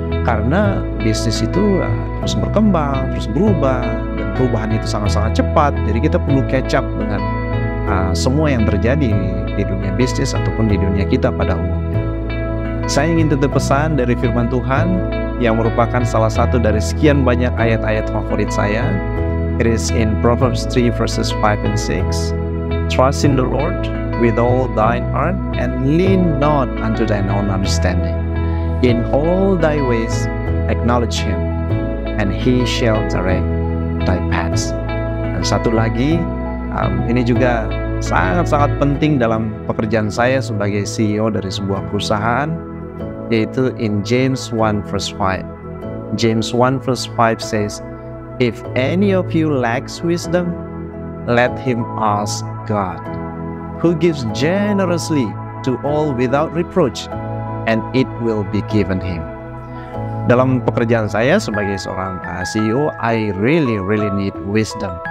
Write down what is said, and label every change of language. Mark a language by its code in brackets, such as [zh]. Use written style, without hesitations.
[id] Karena bisnis itu terus berkembang, terus berubah, dan perubahan itu sangat-sangat cepat. Jadi kita perlu [en] catch up [id] dengan semua yang terjadi baik di dunia bisnis ataupun di dunia kita pada umumnya. Saya ingin titip pesan dari firman Tuhan yang merupakan salah satu dari sekian banyak ayat-ayat favorit saya. [en] It is in Proverbs 3 verses 5 and 6. Trust in the Lord with all thine heart and lean not unto thine own understanding. In all thy ways acknowledge him, and he shall direct thy paths. [id] Dan satu lagi, ini juga sangat-sangat penting dalam pekerjaan saya sebagai CEO dari sebuah perusahaan, yaitu [en] in James 1 verse 5. James 1 verse 5 says, "If any of you lacks wisdom, let him ask God, who gives generously to all without reproach, and it will be given him." [id] Dalam pekerjaan saya sebagai seorang CEO, [en] I really need wisdom.